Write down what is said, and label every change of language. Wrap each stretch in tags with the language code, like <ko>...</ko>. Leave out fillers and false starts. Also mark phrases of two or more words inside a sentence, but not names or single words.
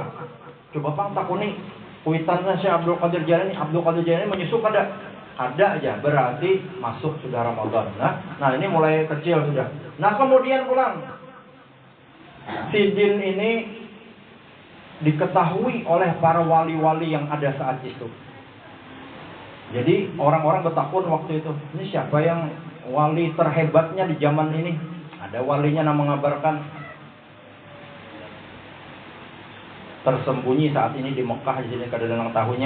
<bjn>Coba pang takuni kuitannya Syekh Abdul Qadir Jailani. Abdul Qadir Jailani menyusu kada? Ada aja, berarti masuk sudah Ramadan. Nah, ini mulai kecil sudah. Nah, kemudian pulang sidin ini diketahui oleh para wali-wali yang ada saat itu. Jadi orang-orang bertakun waktu itu, ini siapa yang wali terhebatnya di zaman ini? Ada walinya yang mengabarkan tersembunyi saat ini di Mekah, di sini kada ada tahunya.</bjn>